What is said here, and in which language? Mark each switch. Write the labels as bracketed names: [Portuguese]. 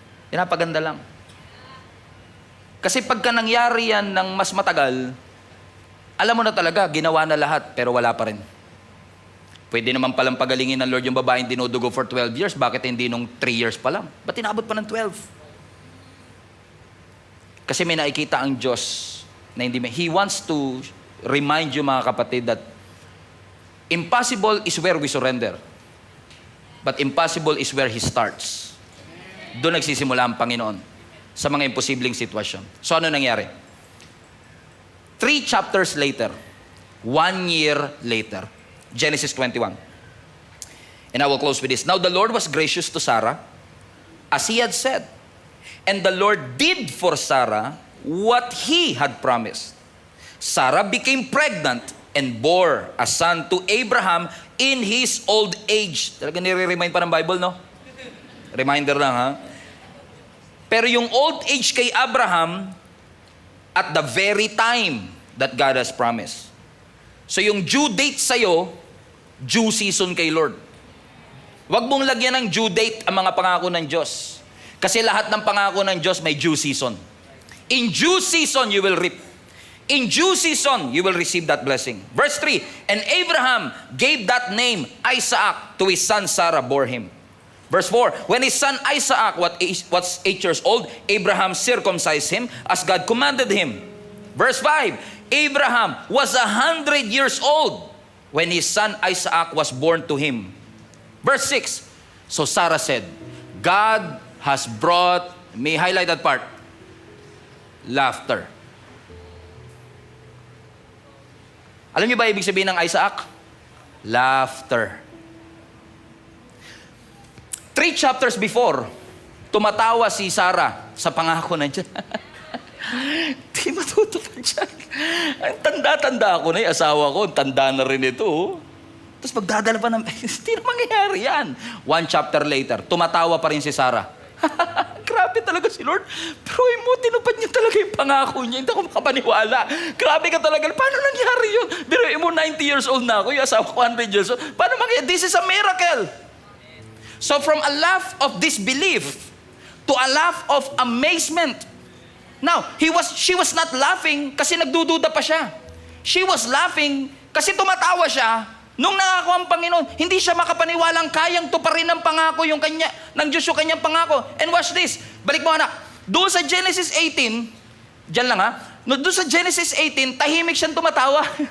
[Filipino] Pinapaganda lang. Kasi pagka nangyari yan ng mas matagal, alam mo na talaga, ginawa na lahat, pero wala pa rin. Pwede naman palang pagalingin ng Lord yung babaeng dinudugo for 12 years. Bakit hindi nung 3 years pa lang? Ba't inabot pa ng 12? Kasi may nakikita ang Diyos na hindi may. [English] He wants to remind you [Filipino] mga kapatid [English] that impossible is where we surrender. But impossible is where He starts. [Filipino] Doon nagsisimula ang Panginoon sa mga imposibleng sitwasyon. [English] So [Filipino] ano nangyari? [English] 3 chapters later, 1 year later, Genesis 21. And I will close with this. Now the Lord was gracious to Sarah, as He had said. And the Lord did for Sarah what He had promised. Sarah became pregnant and bore a son to Abraham in his old age. [Filipino] Talaga nire-remind pa ng Bible, no? Reminder lang, ha? Pero yung [English] old age kay Abraham, at the very time that God has promised. So yung due date sa'yo, due season kay Lord. [Filipino] Huwag mong lagyan ng due date ang mga pangako ng Diyos. Kasi lahat ng pangako ng Diyos may due season. [English] In due season, you will reap. In due season, you will receive that blessing. Verse 3, and Abraham gave that name Isaac to his son Sarah bore him. Verse 4, when his son Isaac was 8 years old, Abraham circumcised him as God commanded him. Verse 5, Abraham was 100 years old when his son Isaac was born to him. Verse 6, so Sarah said, God has brought, may highlight that part, laughter. [Filipino] Alam niyo ba ibig sabihin ng Isaac? Laughter. 3 chapters before, tumatawa si Sarah sa pangako ng Diyos. Di matutupad siya. Ang tanda-tanda ako na yung asawa ko. Tanda na rin ito. Tapos magdadala pa ng... Hindi na mangyayari yan. 1 chapter later, tumatawa pa rin si Sarah. Grabe talaga si Lord. Pero mo, tinupad niya talaga yung pangako niya. Hindi ako makapaniwala. Grabe ka talaga. Paano nangyari yun? Pero mo, 90 years old na ako. Yung asawa ko, [English] 100 years old. [Filipino] Paano mangyayari? [English] This is a miracle. So from a laugh of disbelief to a laugh of amazement. Now, she was not laughing [Filipino] kasi nagdududa pa siya. [English] She was laughing [Filipino] kasi tumatawa siya nung nangako ang Panginoon. Hindi siya makapaniwalang kayang tuparin ng pangako yung kanya, ng Diyos yung kanyang pangako. [English] And watch this. [Filipino] Balik mo anak. Doon sa Genesis 18, dyan lang ha. Doon sa Genesis 18, tahimik siyang tumatawa.